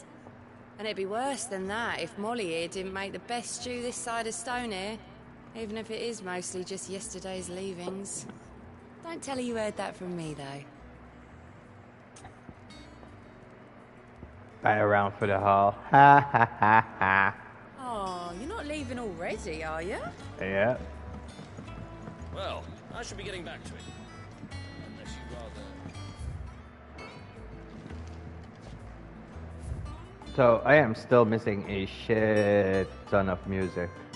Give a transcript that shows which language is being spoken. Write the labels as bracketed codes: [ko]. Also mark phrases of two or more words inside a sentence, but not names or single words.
[en] And it'd be worse than that if Molly here didn't make the best stew this side of Stonehair, even if it is mostly just yesterday's leavings. Don't tell her you heard that from me, though. Right around for the hall. Ha ha ha ha. Oh, you're not leaving already, are you? Yeah. Well, I should be getting back to it. Unless you'd rather... So I am still missing a shit ton of music.